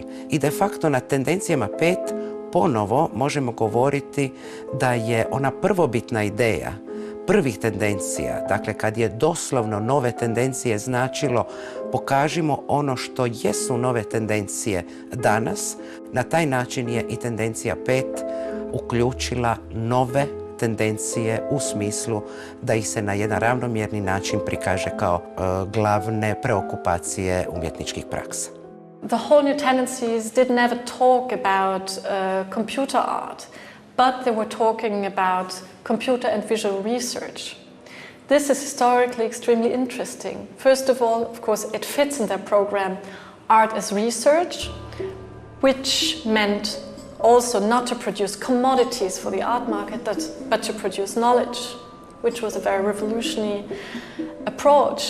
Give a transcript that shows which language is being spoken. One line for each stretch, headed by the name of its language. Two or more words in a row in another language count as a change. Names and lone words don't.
Croatian: I de facto na tendencijama 5 ponovo možemo govoriti da je ona prvobitna ideja prvih tendencija, dakle kad je doslovno nove tendencije značilo pokažimo ono što jesu nove tendencije danas, na taj način je i tendencija 5 uključila nove tendencije u smislu da ih se na jedan ravnomjerni način prikaže kao glavne preokupacije umjetničkih praksa.
English: The whole new tendencies didn't ever talk about computer art, but they were talking about computer and visual research. This is historically extremely interesting. First of all, of course, it fits in their program art as research, which meant also not to produce commodities for the art market, but to produce knowledge, which was a very revolutionary approach.